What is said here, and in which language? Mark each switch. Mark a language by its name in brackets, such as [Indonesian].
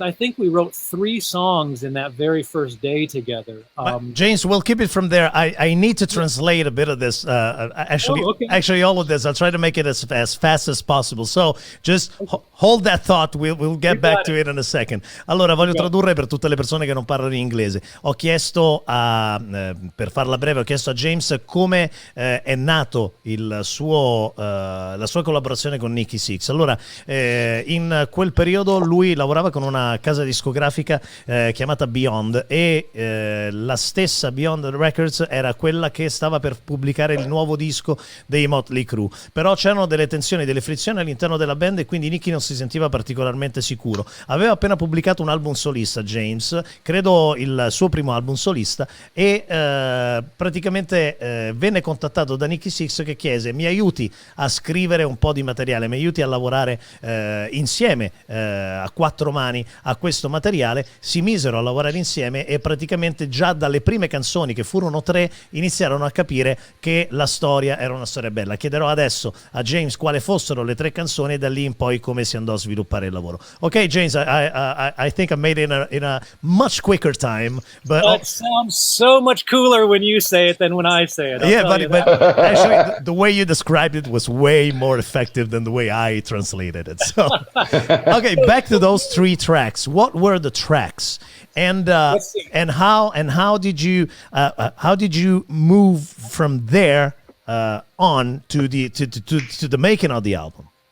[English] I think we wrote 3 songs in that very first day together. James, we'll keep it from there. I need to translate a bit of this. Actually, all of this. I'll try to make it as fast as possible. So just hold that thought. We'll get back to it in a second. [Italian] Allora, voglio tradurre per tutte le persone che non parlano inglese. Ho chiesto per farla breve, ho chiesto a James come è nato la sua collaborazione con Nikki Sixx. Allora, in quel periodo lui lavorava con una casa discografica chiamata Beyond, e la stessa Beyond Records era quella che stava per pubblicare il nuovo disco dei Mötley Crüe. Però c'erano delle tensioni, delle frizioni all'interno della band, e quindi Nikki non si sentiva particolarmente sicuro. Aveva appena pubblicato un album solista, James, credo il suo primo album solista, e praticamente venne contattato da Nikki Sixx, che chiese: mi aiuti a scrivere un po' di materiale, mi aiuti a lavorare insieme a quattro mani a questo materiale. Si misero a lavorare insieme e praticamente già dalle prime canzoni, che furono 3, iniziarono a capire che la storia era una storia bella. Chiederò adesso a James quale fossero le 3 canzoni e da lì in poi come si andò a sviluppare il lavoro. [English] Ok, James, I think I made it in a much quicker time, but it sounds so much cooler when you say it than when I say it. yeah, but actually the way you described it was way more effective than the way I translated it. So okay, back to those 3 tracks. What were the tracks, and how did you move from there on to the making of the album?